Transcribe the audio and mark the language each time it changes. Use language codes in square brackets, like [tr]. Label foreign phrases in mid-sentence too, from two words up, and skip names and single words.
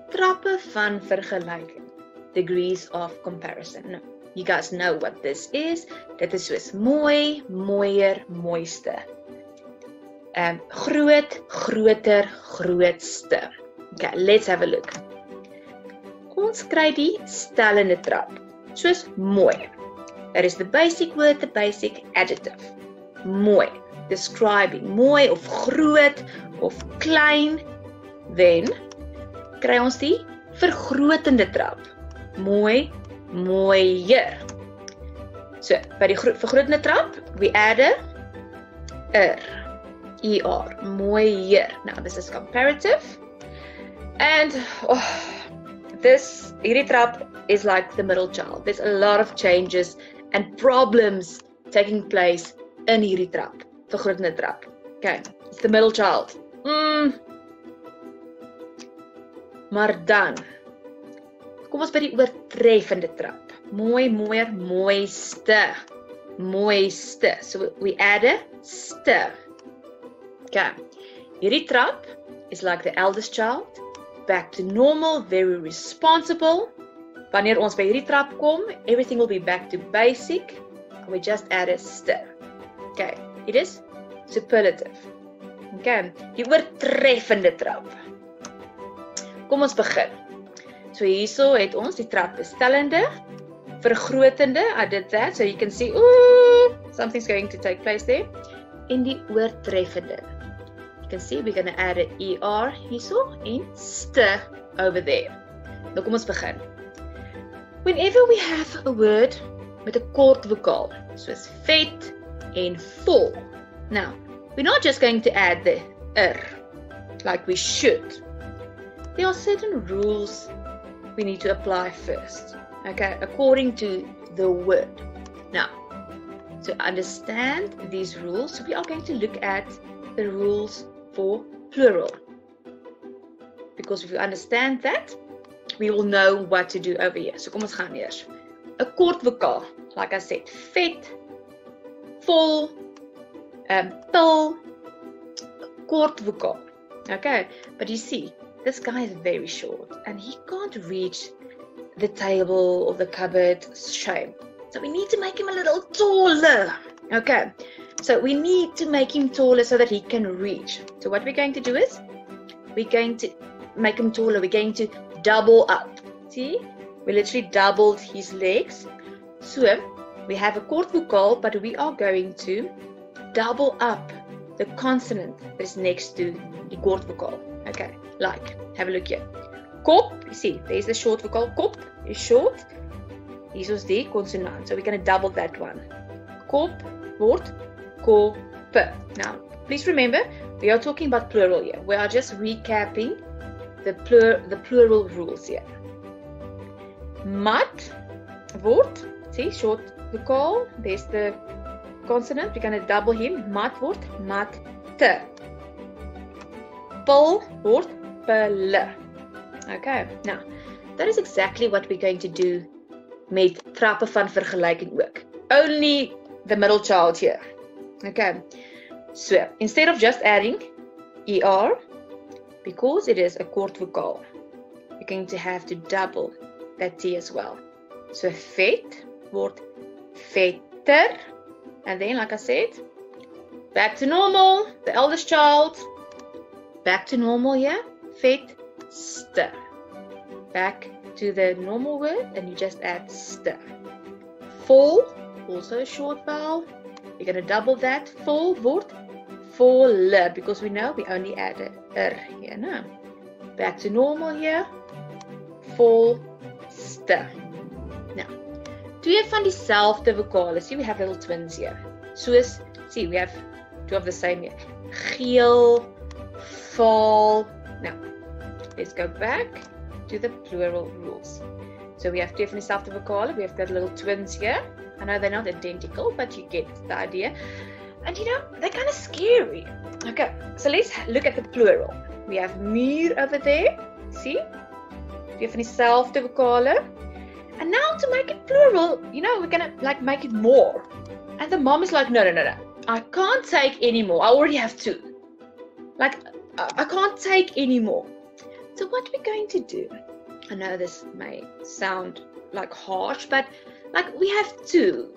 [af] trappe van vergelijking. [en] Degrees of comparison. Nou, you guys know what this is. [af] Dit is soos mooi, mooier, mooiste. Groot, groter, grootste. [en] Okay, let's have a look. [af] Ons kry die stellende trap. Soos mooi. [en] That is the basic word, the basic adjective. [af] Mooi. Describing mooi of groot of klein. Then kry ons die vergrotende trap. Mooi, mooier. So, by die vergrotende trap, [en] we add a er. [af] ER. Mooier. [en] Now, this is comparative. And [af] hierdie trap [en] is like the middle child. There's a lot of changes and problems taking place in [af] hierdie trap. Vergrotende trap. [en] Okay, it's the middle child. [af] Maar dan, kom ons by die oortreffende trap. Mooi, mooier, mooiste. Mooiste. [en] So we add a ste. Okay, [af] hierdie trap [en] is like the eldest child. Back to normal, very responsible. [af] Wanneer ons by hierdie trap kom, [en] everything will be back to basic. We just add a ste. Okay, it is superlative. [af] Okay, die oortreffende trap. Kom ons begin. So hierso het ons die trap bestellende, vergrotende, [en] I did that, so you can see, something's going to take place there. [af] En die oortreffende. [en] You can see we're going to add an ER [af] hierso en ste [en] over there. [af] Nou kom ons begin. [en] Whenever we have a word [af] met 'n kort vokaal, soos vet en vol. [en] Now, we're not just going to add the like we should. There are certain rules we need to apply first, okay, according to the word. Now, to understand these rules, we are going to look at the rules for plural. Because if you understand that, we will know what to do over here. [af] So kom ons gaan eers. 'n kort vokaal, [en] like I said, [af] vet, vol, pil, kort vokaal. [en] Okay, but you see, this guy is very short and he can't reach the table or the cupboard. Shame. So we need to make him a little taller. Okay, so we need to make him taller so that he can reach. So what we're going to do is, we're going to make him taller. We're going to double up. See, we literally doubled his legs. So we have a [af] kort vokaal, [en] but we are going to double up the consonant that is next to the [af] kort vokaal. [en] Okay, like, have a look here. Kop, you see, there's the short vokaal. [af] Kop [en] is short. [af] Hier is die consonant. [en] So we're going to double that one. [af] Kop word kop. [en] Now, please remember, we are talking about plural here. We are just recapping the plural rules here. [af] Mat word, [en] see, short vokaal. There's the consonant. We're going to double him. [af] Mat word, mat te. Pil word, pille. [en] Okay, now, that is exactly what we're going to do [af] met trappe van vergelijking ook. [en] Only the middle child here. Okay, so instead of just adding ER, because it is a [af] kort vokaal, [en] you're going to have to double that T as well. So [af] vet word vetter, [en] and then like I said, back to normal, the eldest child, back to normal here, vetste. Back to the normal word, and you just add st. Vol, also a short vowel. You're going to double that. [af] Vol word volle, [en] because we know we only add a here now. Back to normal here. Volste. Now, [af] twee van dieselfde vokale. [en] See, we have little twins here. Soos, see, we have two of the same here. [af] Geel, vol. [en] Now, let's go back to the plural rules. So we have two [af] van dieselfde vokale. [en] We have got little twins here. I know they're not identical, but you get the idea. And you know, they're kind of scary. Okay, so let's look at the plural. We have muur over there. See? [af] Twee van dieselfde vokale. [en] And now to make it plural, you know, we're gonna like make it more. And the mom is like, no. I can't take any more. I already have two. Like, I can't take any more. So what we're going to do I know this may sound like harsh, but like we have two.